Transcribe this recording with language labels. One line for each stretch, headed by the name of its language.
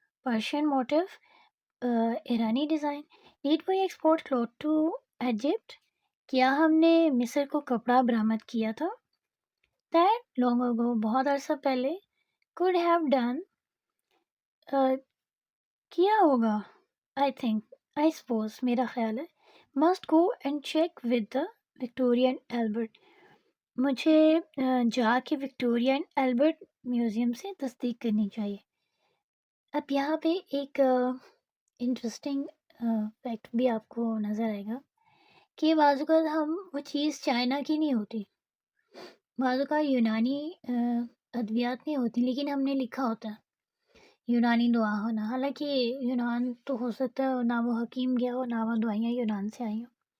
Urdu: Persian motif, Irani design.
English: need we export cloth to Egypt,
Urdu: क्या हमने मिस्र को कपड़ा बरामद किया था?
English: that long ago,
Urdu: बहुत अरसा पहले.
English: could have done,
Urdu: किया होगा.
English: I think, I suppose,
Urdu: मेरा ख्याल है.
English: Must go and check with the Victoria and Albert.
Urdu: مجھے جا کے وکٹوریا اینڈ البرٹ میوزیم سے تصدیق کرنی چاہیے. اب یہاں پہ ایک انٹرسٹنگ فیکٹ بھی آپ کو نظر آئے گا کہ بعض اوقات ہم وہ چیز چائنا کی نہیں ہوتی، بعض اوقات یونانی ادویات نہیں ہوتی، لیکن ہم نے لکھا ہوتا ہے یونانی دعا ہونا، حالانکہ یونان تو ہو سکتا ہے نہ وہ حکیم گیا ہو نہ وہ دوائیاں یونان سے آئی ہوں.